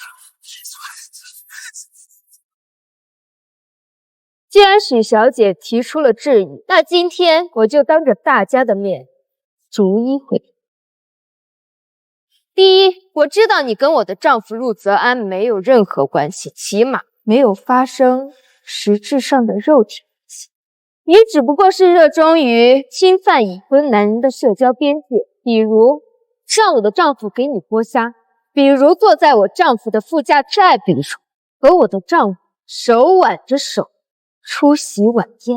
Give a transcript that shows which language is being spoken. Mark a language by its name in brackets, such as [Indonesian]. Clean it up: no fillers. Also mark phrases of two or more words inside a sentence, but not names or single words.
[Chinese] 既然许小姐提出了质疑，那今天我就当着大家的面逐一回答。第一，我知道你跟我的丈夫陆泽安没有任何关系，起碼沒有發生實質上的肉體關係。你只不過是熱衷於侵犯已婚男人的社交邊界，比如讓我的丈夫給你剝蝦，比如坐在我丈夫的副駕，再比如和我的丈夫手挽着手出席晚宴。